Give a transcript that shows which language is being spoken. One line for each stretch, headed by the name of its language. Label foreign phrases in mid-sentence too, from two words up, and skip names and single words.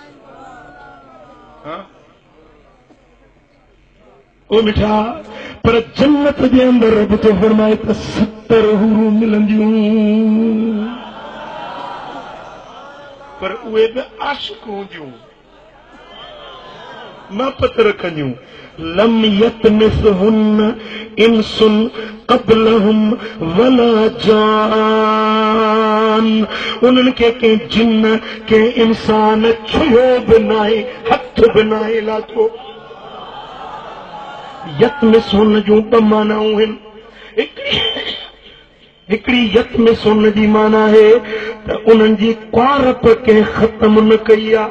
Sindhi: हाँ ओ मिठा, पर जन्नत जे अंदर रब तो फरमाए त 70 हूरूं मिलंदियूं, पर उहे बि आशिक हूंदियूं, महबत रखंदियूं।
Arabic: لم يطمثهن إنس قبلهم ولا جان,
Sindhi: उन्हनि खे कंहिं जिन कंहिं इंसान छुयो बि नाहे, हथ बि नाहे लाथो। यतमिसहुन्न जूं ॿ मानाऊं आहिनि। हिकिड़ी यतमिसहुन्न जी माना आहे त उन्हनि जी कुआरप कंहिं ख़त्म न कई आहे।